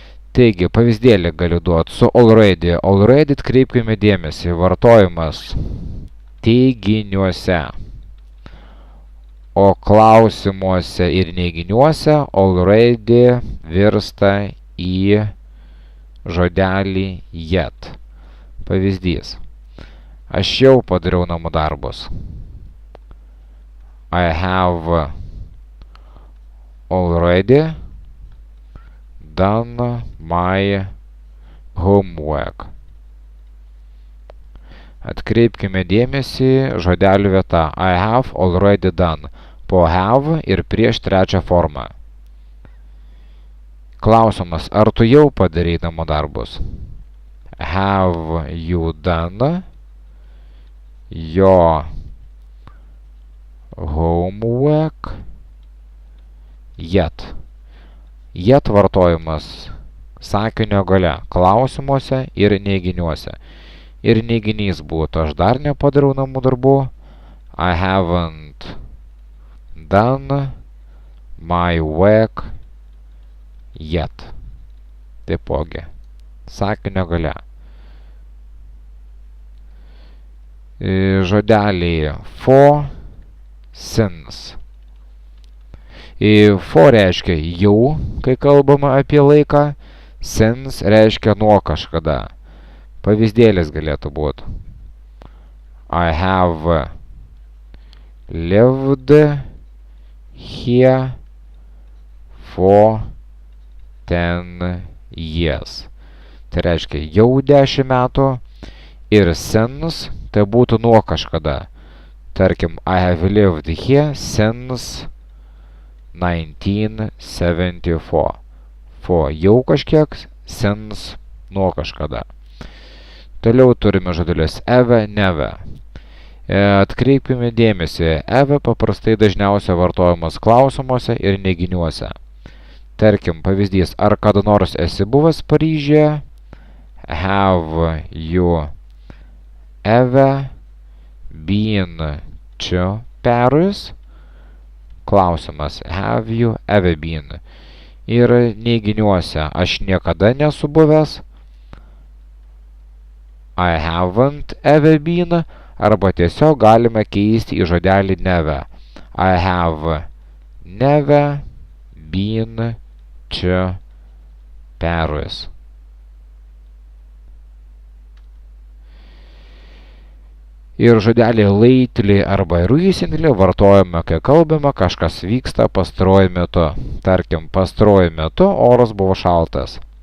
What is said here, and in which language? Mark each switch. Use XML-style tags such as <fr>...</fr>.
<lt>Taigi, pavyzdėlį galiu duoti su already. Already atkreipkime dėmesį, vartojimas teiginiuose, o klausimuose ir neiginiuose already virsta į žodelį yet. Pavyzdys. Aš jau padariau namų darbus.</lt> <en>I have already done my homework.</en> <lt>Atkreipkime dėmesį žodelių vieta</lt> <en>I have already done.</en> <lt>Po have ir prieš trečią formą. Klausimas, ar tu jau padarei namų darbus?</lt> <en>Have you done your homework yet?</en> <lt>Yet vartojimas sakinio gale, klausimuose ir neiginiuose. Ir neiginys būtų, aš dar nepadariau namų darbų.</lt> <en>I haven't done my work yet.</en> <lt>Taipogi, sakinio gale. Žodeliai for, since. For reiškia jau, kai kalbama apie laiką. Since reiškia nuo kažkada. Pavyzdėlis galėtų būti.</lt> <en>I have lived here for 10 years.</en> <lt>Tai reiškia jau 10 metų. Ir since tai būtų nuo kažkada. Tarkim,</lt> <en>I have lived here since 1974.</en> <lt>For jau kažkiek, since nuo kažkada. Toliau turime žodelius have, never. Atkreipkime dėmesį, have paprastai dažniausiai vartojamas klausimuose ir neiginiuose. Tarkim, pavyzdys, ar kada nors esi buvęs Paryžiuje?</lt> <en>Have you ever been to Paris?</en> <lt>Klausimas,</lt> <en>have you ever been?</en> <lt>Ir neiginiuose, aš niekada nesu buvęs.</lt> <en>I haven't ever been.</en> <lt>Arba tiesiog galime keisti į žodelį never.</lt> <en>I have never been to Paris.</en> <lt>Ir žodelį lately arba recently vartojame, kai kalbame, kažkas vyksta pastaruoju metu. Tarkim, pastaruoju metu oras buvo šaltas.</lt>